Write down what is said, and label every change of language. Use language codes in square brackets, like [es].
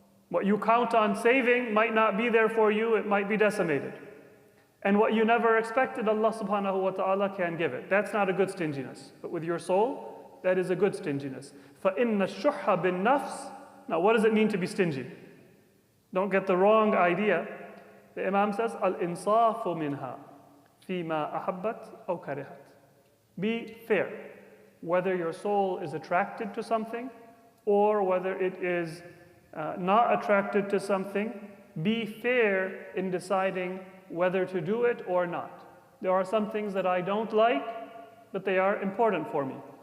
[en] What you count on saving might not be there for you, it might be decimated. And what you never expected, Allah subhanahu wa ta'ala can give it. That's not a good stinginess. But with your soul, that is a good stinginess. [ar] فَإِنَّ الشُّحَّ بِالنَّفْسِ. [en] Now what does it mean to be stingy? Don't get the wrong idea. The Imam says, [ar] الْإِنصَافُ مِنْهَا فِيمَا أَحَبَّتْ أَوْ كَرِهَتْ. [en] Be fair. Whether your soul is attracted to something or whether it is not attracted to something, be fair in deciding whether to do it or not. There are some things that I don't like, but they are important for me.